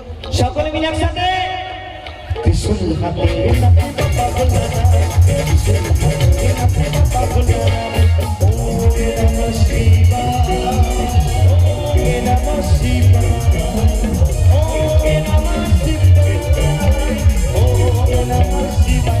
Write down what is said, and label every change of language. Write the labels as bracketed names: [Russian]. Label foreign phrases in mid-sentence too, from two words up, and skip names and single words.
[Bangla] সকলে মিলে একসাথে ত্রিশূল হাতে নাচে বাবা ভোলানাথ, ত্রিশূল হাতে নাচে বাবা ভোলানাথ। [Sanskrit] ওম নমঃ শিবায়, ওম নমঃ শিবায়, ওম নমঃ শিবায়, ওম নমঃ শিবায়।